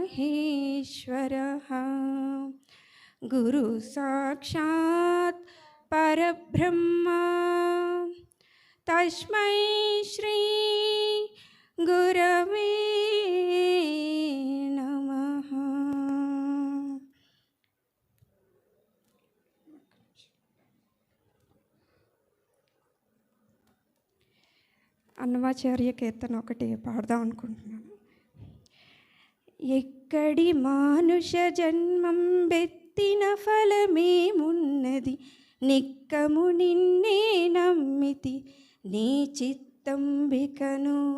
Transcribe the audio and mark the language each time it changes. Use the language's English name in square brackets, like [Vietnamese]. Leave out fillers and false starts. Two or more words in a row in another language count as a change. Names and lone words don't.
[Sanskrit] महेश्वरः गुरु साक्षात् परब्रह्म तस्मै श्री गुरवे नमः. [Telugu] అన్నమాచార్య కీర్తన ఒకటి పాడదాం అనుకుంటున్నాను. ఎక్కడి మానుష జన్మం బెత్తిన ఫలమేమున్నది, నిక్కము నిన్నే నమ్మితి నీ చిత్తంబికను.